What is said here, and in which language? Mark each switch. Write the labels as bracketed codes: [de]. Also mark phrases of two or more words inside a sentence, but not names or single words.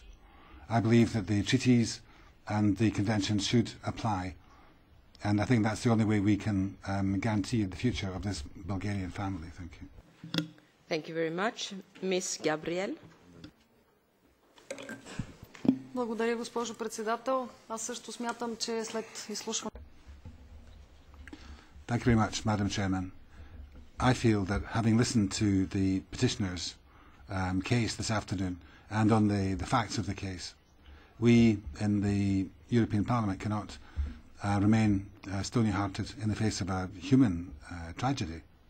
[en] I believe that the treaties and the conventions should apply, and I think that's the only way we can guarantee the future of this Bulgarian family. Thank you. Thank you very much. Ms. Gabriel. [bg] Благодаря, госпожо председател. Аз също смятам, че след изслушване. [en] Thank you very much, Madam Chairman. I feel that having listened to the petitioner's case this afternoon and on the facts of the case, we in the European Parliament cannot remain stony-hearted in the face of a human tragedy.